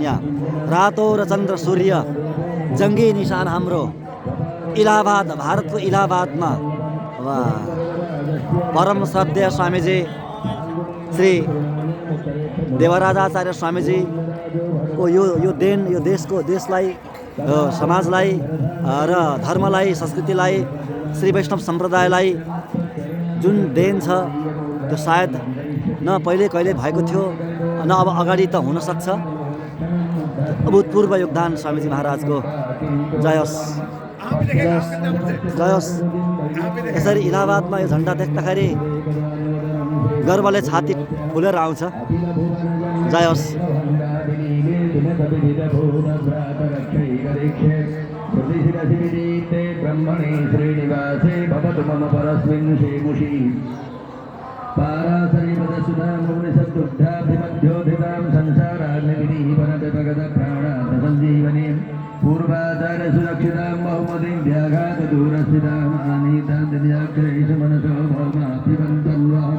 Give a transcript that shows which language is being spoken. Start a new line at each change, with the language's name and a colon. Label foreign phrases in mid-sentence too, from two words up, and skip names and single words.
Nepali: यहाँ रातो र चन्द्र सूर्य जङ्गी निशान हाम्रो इलाहाबाद, भारतको इलाहाबादमा परम श्रद्धेय स्वामीजी श्री देवराजाचार्य स्वामीजीको यो देन, यो देशलाई, समाजलाई र धर्मलाई, संस्कृतिलाई, श्री वैष्णव सम्प्रदायलाई जुन देन छ त्यो सायद न पहिले कहिले भएको थियो, न अब अगाडि त हुन सक्छ। अभूतपूर्व योगदान स्वामीजी महाराजको। जय होस्, जय होस्। यसरी इलाहाबादमा यो झन्डा देख्दाखेरि गर्वले छाती फुलेर आउँछ। जय होस्।
Sanskrit: ब्रह्मणे श्रीनिवासे भवतु मम परस्मिन् शेमुषी पारासरिपदसुधामुनिसद्दुग्धाभिमध्योधितां संसाराग्निविधिवनदपगदप्राणात्मसञ्जीवनीं पूर्वाचार्यसुरक्षितां बहुमतीं व्याघातदूरस्थितां आनीतां दिव्याक्षरैषु मनसो भौमाभिवन्तन्वहं